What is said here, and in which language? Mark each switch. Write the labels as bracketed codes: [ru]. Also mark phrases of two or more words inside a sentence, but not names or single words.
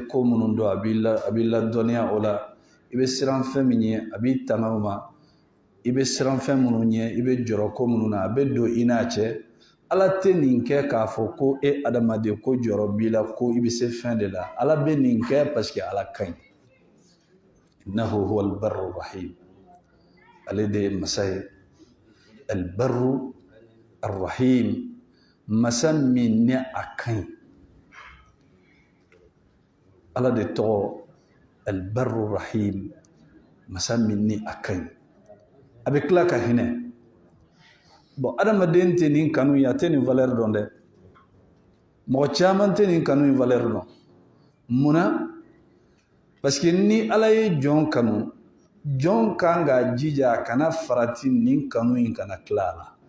[bm] ko minnu dɔn a b'i ladɔnniya o la i bɛ siran fɛn min ɲɛ a b'i tanga o ma i bɛ siran fɛn minnu ɲɛ i bɛ jɔrɔ ko minnu na a bɛ don i n'a cɛ ala tɛ nin kɛ k'a fɔ ko e adamaden ko jɔrɔ b'i la ko i bɛ se fɛn de la ala bɛ nin kɛ [fr] parce que [bm] ala kaɲi [ar] إنه هو البر الرحيم [bm] ale de ye masa ye [ar] البر الرحيم [bm] masa min ni a kaɲi ala de tɔgɔ [ar] البر الرحيم [bm] masa min ni a kaɲi a bɛ tila ka hinɛ bon adamaden tɛ nin kanu ye a tɛ nin valeur dɔn dɛ mɔgɔ caman tɛ nin kanu in valeur dɔn munna [fr] parce que [bm] ni ala ye jɔn kanu jɔn kan ka jija a kana farati nin kanu in kana tila a la